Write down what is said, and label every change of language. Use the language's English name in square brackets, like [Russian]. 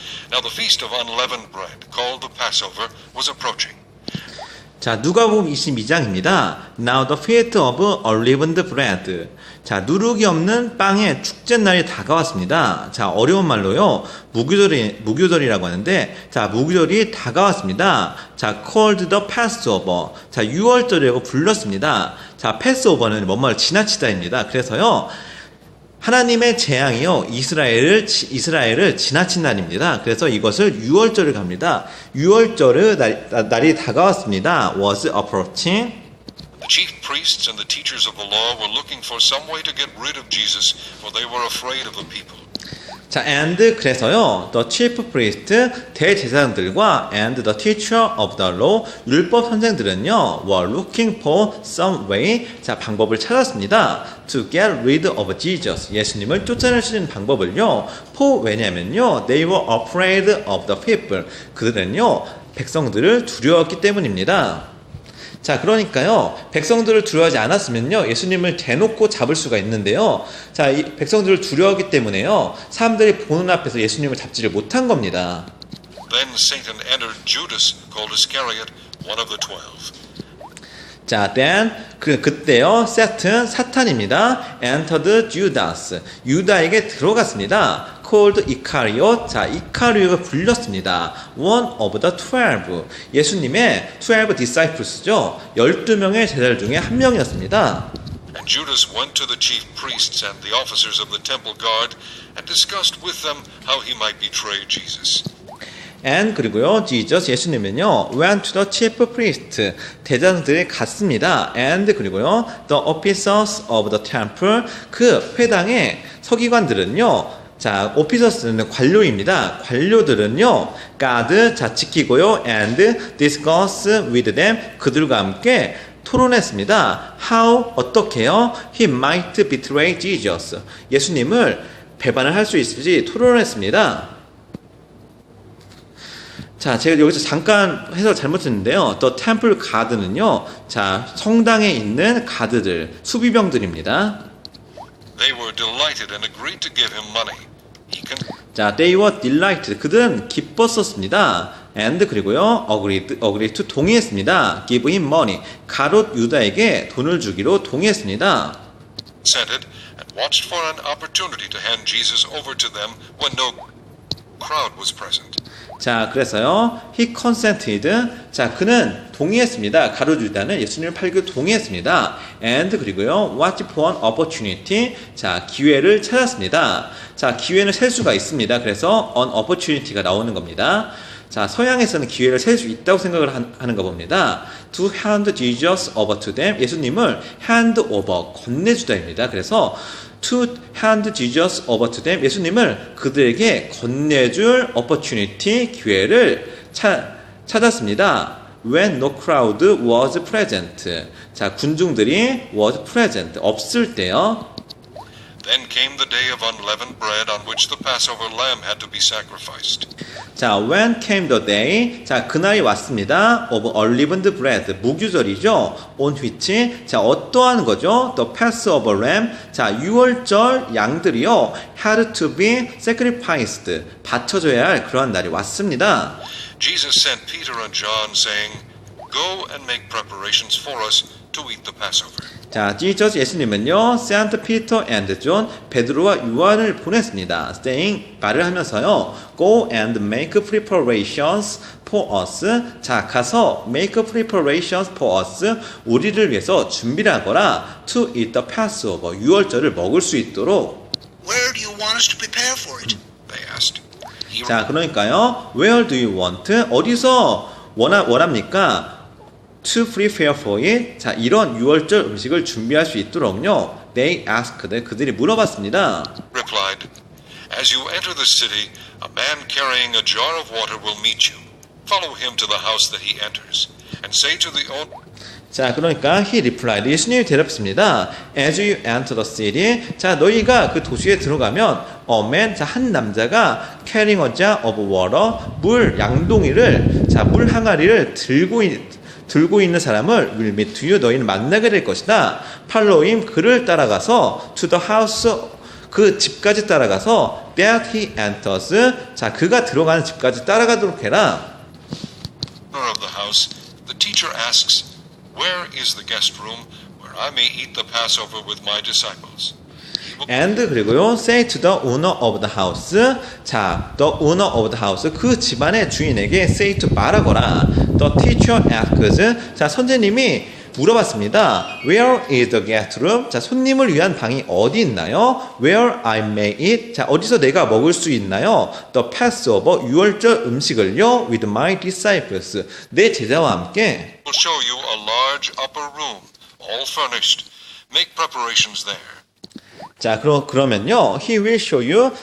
[English] Now the feast of unleavened bread, called the Passover, was approaching. [Korean] 자, 누가복음 22장입니다. [English] Now the feast of unleavened bread. [Korean] 자, 누룩이 없는 빵의 축제날이 다가왔습니다. 자, 어려운 말로요. 무교절이라고 하는데, 자, 무교절이 다가왔습니다. [English] 자, called the Passover. [Korean] 자, 유월절이라고 불렀습니다. 자, [English] Passover는 [Korean] 뭔말 지나치다입니다. 그래서요. 하나님의 재앙이요 이스라엘을 지나친 날입니다. 그래서 이것을 유월절을 갑니다. 유월절의 날이 다가왔습니다. [English] Was approaching. The chief priests and the teachers of the law were looking for some way to get rid of Jesus, for they were afraid of the people. 자, and [Korean] 그래서요, [English] the chief priest [Korean] 대제사장들과 [English] and the teacher of the law [Korean] 율법 선생들은요, [English] were looking for some way, 자, [Korean] 방법을 찾았습니다. [English] to get rid of Jesus, [Korean] 예수님을 쫓아낼 수 있는 방법을요. [English] for [Korean] 왜냐면요, [English] they were afraid of the people, [Korean] 그들은요, 백성들을 두려웠기 때문입니다. 자, 그러니까요, 백성들을 두려워하지 않았으면요, 예수님을 대놓고 잡을 수가 있는데요. 자, 이 백성들을 두려워하기 때문에요, 사람들이 보는 앞에서 예수님을 잡지를 못한 겁니다. [English] Then Satan entered Judas, called Iscariot, one of the 12. [Korean] 자, [English] then [Korean] 그때요, 사탄입니다. [English] entered Judas, [Korean] 유다에게 들어갔습니다. [English] called Iscariot, [Korean] 자, 이카리오가 불렸습니다. [English] one of the 12, [Korean] 예수님의 [English] 12 disciples죠. [Korean] 12명의 제자들 중에 한 명이었습니다. [English] And Judas went to the chief priests and the officers of the temple guard and discussed with them how he might betray Jesus. and [Korean] 그리고요, [English] Jesus, [Korean] 예수님은요, [English] went to the chief priest, [Korean] 대장들에 갔습니다. [English] and [Korean] 그리고요, [English] the officers of the temple, [Korean] 그 회당의 서기관들은요, 자, 오피서스는 관료입니다. 관료들은요, [English] guard, [Korean] 자, 지키고요, [English] and discuss with them, [Korean] 그들과 함께 토론했습니다. [English] how, [Korean] 어떻게요? [English] he might betray Jesus, [Korean] 예수님을 배반을 할 수 있을지 토론했습니다. 자, 제가 여기서 잠깐 해설 잘못했는데요. [English] The temple guard는요, [Korean] 자, 성당에 있는 가드들, 수비병들입니다. [English] They were delighted and agreed to give him money. 자, they were delighted, [Korean] 그들은 기뻤었습니다. [English] and [Korean] 그리고요, [English] agreed to [Korean] 동의했습니다. [English] give him money, [Korean] 가롯 유다에게 돈을 주기로 동의했습니다. [English] Consented and watched for an opportunity to hand Jesus over to them when no crowd was present. [Korean] 자, 그래서요, [English] he consented, [Korean] 자, 그는 동의했습니다. 가룟 유다는 예수님을 팔기로 동의했습니다. [English] and [Korean] 그리고요, [English] watch for an opportunity, 자, [Korean] 기회를 찾았습니다. 자, 기회는 셀 수가 있습니다. 그래서 [English] an opportunity가 [Korean] 나오는 겁니다. 자, 서양에서는 기회를 셀 수 있다고 생각을 하는 거 봅니다. [English] to hand Jesus over to them, [Korean] 예수님을 [English] hand over, [Korean] 건네주다입니다. 그래서 [English] to hand Jesus over to them, [Korean] 예수님을 그들에게 건네줄 opportunity, 기회를 찾았습니다. [English] when no crowd was present, 자, [Korean] 군중들이 [English] was present, [Korean] 없을 때요. [English] Then came the day of unleavened bread on which the Passover lamb had to be sacrificed. [Korean] 자, [English] when came the day, [Korean] 자, 그날이 왔습니다. [English] of unleavened bread, [Korean] 무교절이죠. [English] on which, [Korean] 자, 어떠한 거죠? [English] the Passover lamb, [Korean] 자, 유월절 양들이요, [English] had to be sacrificed, [Korean] 바쳐져야 할 그러한 날이 왔습니다. [English] Jesus sent Peter and John saying, "Go and make preparations for us to eat the Passover." [Korean] 자, [English] Jesus, [Korean] 예수님은요, [English] Saint Peter and John, [Korean] 베드로와 요한을 보냈습니다. [English] saying, [Korean] 말을 하면서요, [English] go and make preparations for us. 자, [Korean] 가서 [English] make preparations for us. [Korean] 우리를 위해서 준비를 하거라. [English] to eat the Passover. [Korean] 유월절을 먹을 수 있도록. [English] Where do you want us to prepare for it? They asked. 자, [Korean] 그러니까요, [English] where do you want? [Korean] 어디서 원합니까? [English] to prepare for it. [Korean] 자, 이런 유월절 음식을 준비할 수 있도록요. [English] They asked. [Korean] 그들이 물어봤습니다. [English] Replied, "As you enter the city, a man carrying a jar of water will meet you. Follow him to the house that he enters, and say to the owner." [Korean] 자, 그러니까 [English] he replied, [Korean] 예수님이 대답했습니다. [English] As you enter the city, [Korean] 자, 너희가 그 도시에 들어가면 [English] a man, [Korean] 자, 한 남자가 [English] carrying a jar of water, [Korean] 물 양동이를, 자, 물 항아리를 들고 있는 사람을 [English] will meet you, [Korean] 너희는 만나게 될 것이다. [English] Follow him, [Korean] 그를 따라가서 [English] to the house, [Korean] 그 집까지 따라가서 [English] that he enters. [Korean] 자, 그가 들어가는 집까지 따라가도록 해라. [English] Owner of the house, the teacher asks, "Where is the guest room where I may eat the Passover with my disciples?" And [Korean] 그리고요, [English] say to the owner of the house. 자, the owner of the house. [Korean] 그 집안의 주인에게 [English] say to [Korean] 말하거라. [English] The teacher asks. [Korean] 자, 선생님이 물어봤습니다. [English] Where is the guest room? [Korean] 자, 손님을 위한 방이 어디 있나요? [English] Where I may eat? [Korean] 자, 어디서 내가 먹을 수 있나요? [English] The Passover, [Korean] 유월절 음식을요, [English] with my disciples. [Korean] 내 제자와 함께. [English] Will show you a large upper room, all furnished. Make preparations there. 자, [Korean] 그러면요, [English] he will show you.